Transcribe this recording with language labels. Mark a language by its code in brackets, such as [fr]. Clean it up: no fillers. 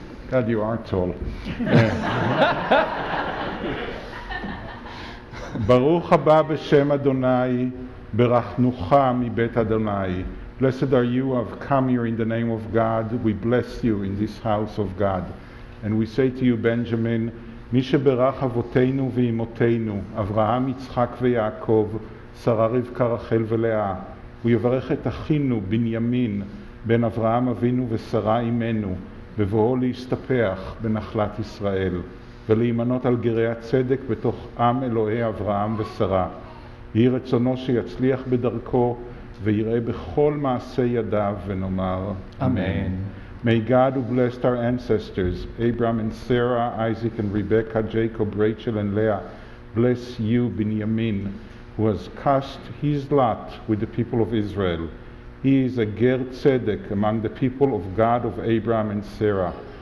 [en] God, you are tall. [he] Baruch haba b'shem Adonai, berachnucha mibet Adonai. [en] Blessed are you who have come here in the name of God. We bless you in this house of God. And we say to you, Benjamin, [he] מי שברח אבותינו ואימותינו, אברהם, יצחק ויעקב, שרה רבקה רחל ולאה, הוא יברך את אחינו בנימין, בן אברהם אבינו ושרה אמנו, בבואו להסתפח בנחלת ישראל, ולהימנות על גרי הצדק בתוך עם אלוהי אברהם ושרה. יהי רצונו שיצליח בדרכו, ויראה בכל מעשה ידיו, ונאמר אמן. [en] May God, who blessed our ancestors, Abraham and Sarah, Isaac and Rebekah, Jacob, Rachel and Leah, bless you, Binyamin, who has cast his lot with the people of Israel. He is a ger tzedek among the people of God of Abraham and Sarah.